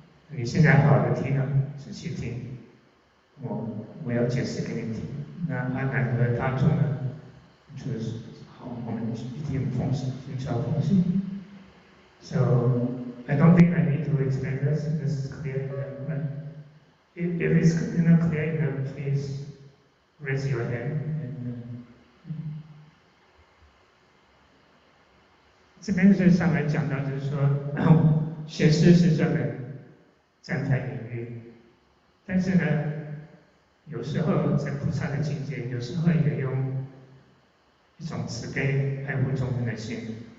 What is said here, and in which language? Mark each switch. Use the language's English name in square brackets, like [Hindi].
[Chinese] 你现在好好的听啊，仔细听，我要解释给你听。那阿难和大众呢，就是好，我们一定奉行，心照奉行。 [English] So I don't think I need to explain this. This is clear enough, right? If it's not clear enough, please raise your hand. [Chinese] 这边是上来讲到，就是说，学师是专门站台领域，但是呢，有时候在菩萨的境界，有时候也用一种慈悲爱护众生的心。